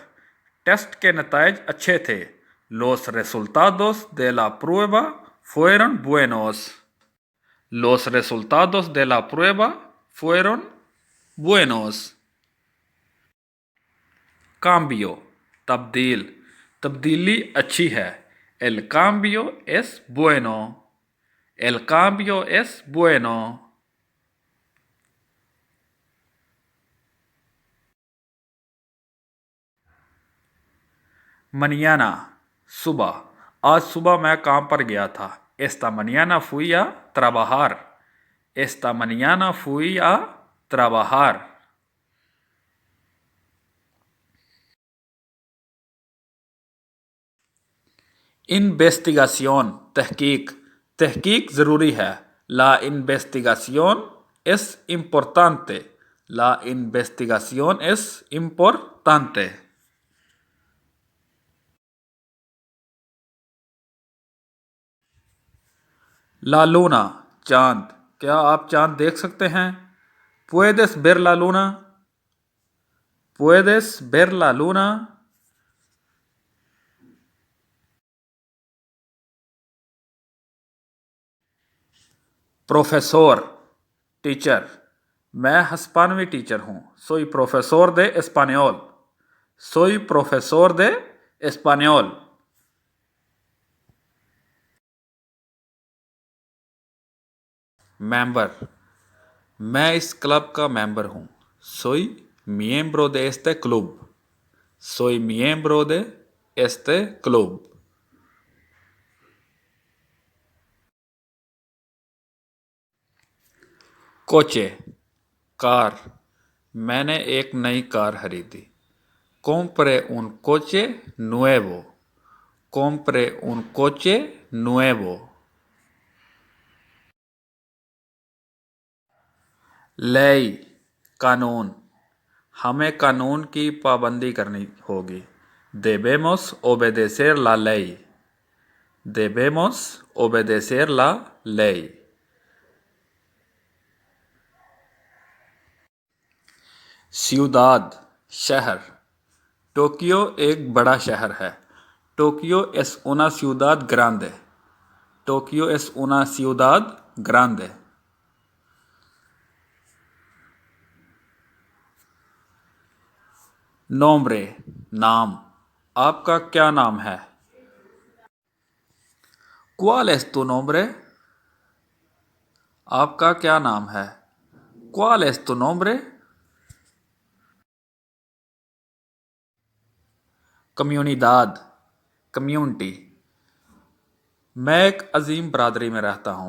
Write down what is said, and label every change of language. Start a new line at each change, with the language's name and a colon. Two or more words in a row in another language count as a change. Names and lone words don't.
Urdu: ٹیسٹ کے نتائج اچھے تھے.
Spanish: Los resultados de la prueba fueron buenos. Los resultados de la prueba fueron buenos. Cambio,
Urdu: तब्दील। تبدیلی اچھی ہے.
Spanish: El cambio es bueno. El cambio es bueno. Mañana,
Urdu: सुबह। آج صبح میں کام پر گیا تھا.
Spanish: Esta mañana fui a trabajar. Esta mañana fui a trabajar. Investigación,
Urdu: तहकीक। تحقیق ضروری ہے.
Spanish: La investigación es importante. La investigación es importante. La luna,
Urdu: चांद। کیا آپ چاند دیکھ سکتے ہیں?
Spanish: Puedes ver la luna? Puedes ver la luna?
Urdu: پروفیسر، ٹیچر. میں ہسپانوی ٹیچر ہوں.
Spanish: Soy profesor de español. Soy profesor de español.
Urdu: ممبر، میں اس کلب کا ممبر ہوں.
Spanish: Soy miembro de este club. Soy miembro de este club.
Urdu: कोचे, कार। میں نے ایک نئی کار خریدی.
Spanish: Compré un coche nuevo. Compré un coche nuevo.
Urdu: लय, कानून। ہمیں قانون کی پابندی کرنی ہوگی.
Spanish: Debemos obedecer la ley. Debemos obedecer la ley. ciudad,
Urdu: शहर। ٹوکیو ایک بڑا شہر ہے.
Spanish: Tokio es una ciudad grande. Tokio es una ciudad grande. nombre,
Urdu: नाम। آپکا کیا نام ہے?
Spanish: ¿Cuál es tu nombre?
Urdu: آپکا کیا نام ہے?
Spanish: ¿Cuál es tu nombre? comunidad, community।
Urdu: میں ایک عظیم برادری میں رہتا ہوں.